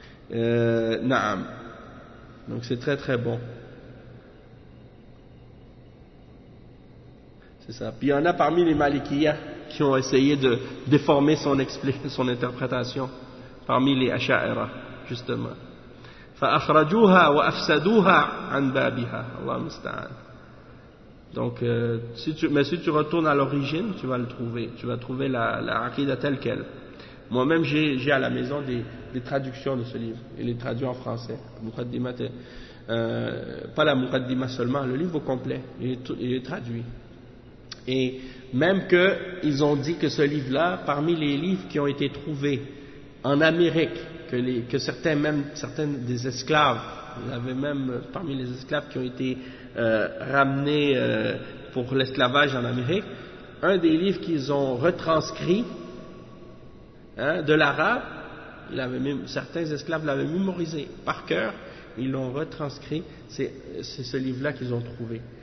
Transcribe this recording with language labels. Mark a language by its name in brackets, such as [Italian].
[French] Naam. Donc, c'est très très bon. C'est ça. Puis il y en a parmi les Malikiyas qui ont essayé de déformer son interprétation parmi les Asha'ira, justement. [Arabic] فَأَخْرَجُوهَا وَأَفْسَدُوهَا عَنْ بَابِهَا Allah musta'an. [French] Donc, si tu retournes à l'origine, tu vas le trouver. Tu vas trouver la Aqidah telle qu'elle. Moi-même, j'ai à la maison des traductions de ce livre. Il est traduit en français. Pas la Muqaddima seulement, le livre au complet. Il est traduit. Et même qu'ils ont dit que ce livre-là, parmi les livres qui ont été trouvés en Amérique, que certains des esclaves, il y avait même parmi les esclaves qui ont été ramenés pour l'esclavage en Amérique, un des livres qu'ils ont retranscrit de l'arabe, certains esclaves l'avaient mémorisé par cœur, ils l'ont retranscrit, c'est ce livre-là qu'ils ont trouvé.